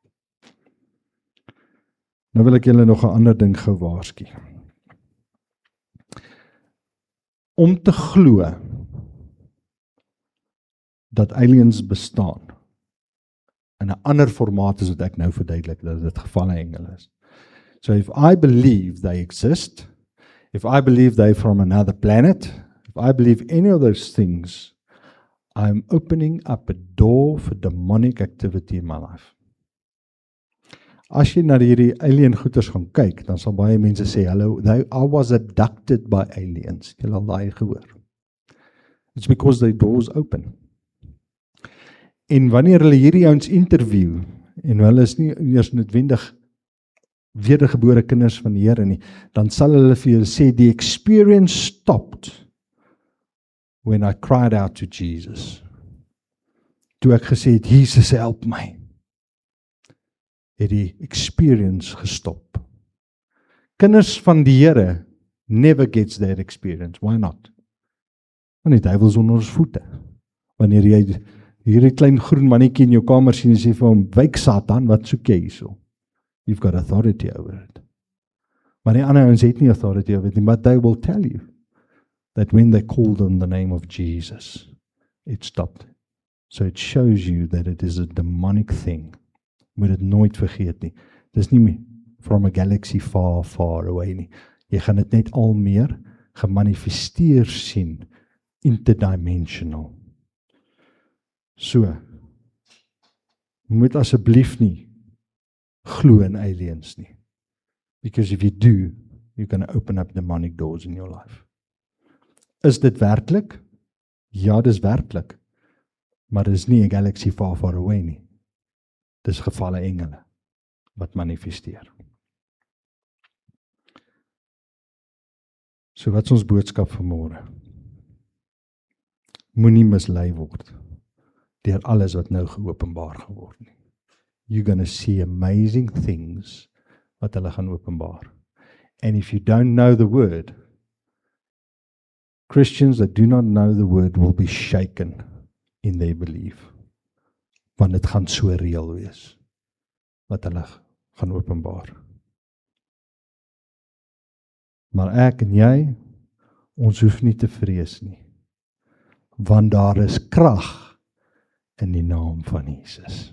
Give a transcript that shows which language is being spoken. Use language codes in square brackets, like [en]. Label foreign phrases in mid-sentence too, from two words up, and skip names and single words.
[af] Nou wil ek julle nog 'n ander ding gou waarsku. Om te glo dat aliens bestaan in 'n ander formaat as wat ek nou verduidelik, dat dit gevalle engele is. [en] So if I believe they exist, if I believe they're from another planet, if I believe any of those things, I'm opening up a door for demonic activity in my life. [af] As jy na hierdie alien goeters gaan kyk, dan sal baie mense sê, [en] hello, I was abducted by aliens. [af] Jy al daai gehoor. [en] It's because the doors open. [af] En wanneer hulle hierdie ouens interview, en hulle is nie eers noodwendig wedergebore kinders van die Here nie, dan sal hulle vir julle sê, [en] the experience stopped when I cried out to Jesus. [af] Toe ek gesê het, Jesus help my, het die experience gestop. Kinders van die Here [en] never gets that experience. Why not? [af] Want die duiwel is onder ons voete. Wanneer jy hierdie klein groen mannetjie in jou kamer sien en sê vir hom, wyk Satan, wat soek jy hierso? [en] You've got authority over it. [af] Maar die ander ouens het nie [en] authority over it, but they will tell you that when they called on the name of Jesus, it stopped. So it shows you that it is a demonic thing. [af] Moet dit nooit vergeet nie. Dis nie [en] from a galaxy far, far away nie. [af] Jy gaan dit net al meer gemanifesteer sien, interdimensional. So, moet asseblief nie glo in aliens nie. [en] Because if you do, you're going to open up demonic doors in your life. [af] Is dit werklik? Ja, dis werklik. Maar dis nie 'n [en] galaxy far, far away [af] nie. Dis gevalle engele wat manifesteer. So wat is ons boodskap vanmôre? Moenie mislei word deur alles wat nou geopenbaar geword nie. [en] You're going to see amazing things [af] wat hulle gaan openbaar. [en] And if you don't know the word, Christians that do not know the word will be shaken in their belief. [af] Want dit gaan so reël wees wat hulle gaan openbaar. Maar ek en jy, ons hoef nie te vrees nie, want daar is krag in die naam van Jesus.